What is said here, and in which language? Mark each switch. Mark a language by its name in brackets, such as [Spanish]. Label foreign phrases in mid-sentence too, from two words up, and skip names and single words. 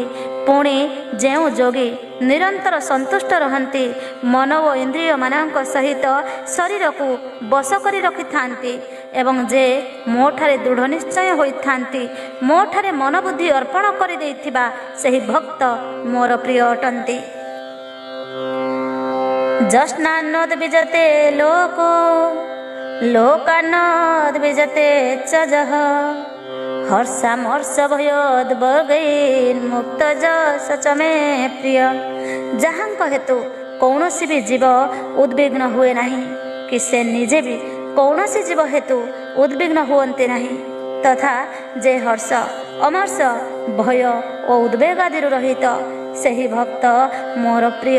[Odia] ପୁଣି ଯେଉଁ ଯୋଗୀ ନିରନ୍ତର ସନ୍ତୁଷ୍ଟ ରହନ୍ତି, ମନ ଓ ଇନ୍ଦ୍ରିୟମାନଙ୍କ ସହିତ ଶରୀରକୁ ବଶ କରି ରଖିଥାନ୍ତି ଏବଂ ଯେ ମୋ ଠାରେ ଦୃଢ଼ ନିଶ୍ଚୟ ହୋଇଥାନ୍ତି, ମୋ ଠାରେ ମନବୁଦ୍ଧି ଅର୍ପଣ କରିଦେଇଥିବା ସେହି ଭକ୍ତ ମୋର ପ୍ରିୟ ଅଟନ୍ତି। [Sanskrit] ଯସ୍ନାନୋଦ୍ବିଜତେ ଲୋକୋ ଲୋକାନୋଦ୍ବିଜତେ ଚ ଯଃ हर्षामर्ष भयोद्भगैर्मुक्त जस च मे प्रिय। [Odia] ଯାହାଙ୍କ ହେତୁ କୌଣସି ବି ଜୀବ ଉଦ୍ବିଗ୍ନ ହୁଏ ନାହିଁ କି ସେ ନିଜେ ବି କୌଣସି ଜୀବ ହେତୁ ଉଦ୍ବିଗ୍ନ ହୁଅନ୍ତି ନାହିଁ, ତଥା ଯେ ହର୍ଷ ଅମର୍ଷ ଭୟ ଓ ଉଦ୍ବେଗ ଆଦିରୁ ରହିତ ସେହି ଭକ୍ତ ମୋର ପ୍ରିୟ।